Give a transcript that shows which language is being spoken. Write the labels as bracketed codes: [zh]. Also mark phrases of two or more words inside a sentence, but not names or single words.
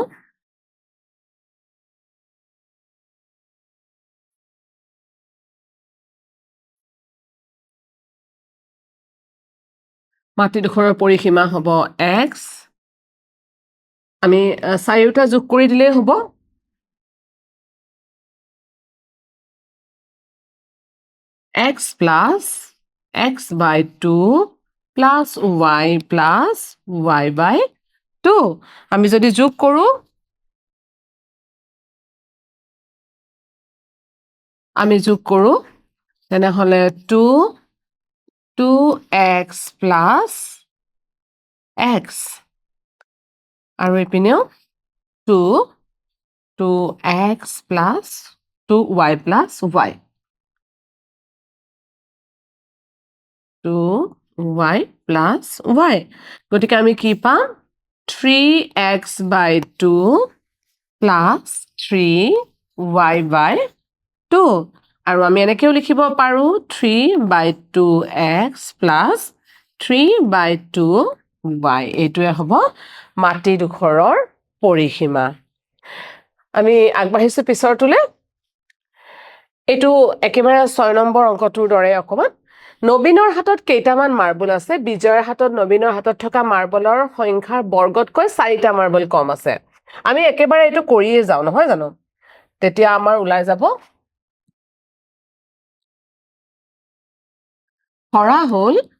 [as] মাটি টুকুৰৰ পৰিসীমা হ'ব x আমি চাৰিটা যোগ কৰি দিলেই হ'ব [en] x plus x by 2 plus y plus y by 2 [as] আমি যদি যোগ কৰো তেনেহলে [en] 2x plus x [as] আৰু এপিনেও [en] 2x plus 2y plus y 2y plus y [as] গতিকে আমি কি পাম [en] 3x by 2 plus 3y by 2 [as] আৰু আমি এনেকেও লিখিব পাৰো [en] 3 by 2x plus 3 by [as] 2y এইটোৱে হ'ব মাটি দুখৰৰ পৰিসীমা আমি আগবাঢ়িছো পিছৰটোলে এইটো একেবাৰে 6 নম্বৰ অংকটোৰ দৰে অকমান নবীনৰ হাতত কেইটামান মাৰ্বল আছে বিজয়ৰ হাতত নবীনৰ হাতত থকা মাৰ্বলৰ সংখ্যাৰ বৰ্গতকৈ 4টা মাৰ্বল কম আছে আমি একেবাৰে এইটো কৰিয়ে যাও নহয় জানো তেতিয়া আমাৰ উলাই যাব হৰা হল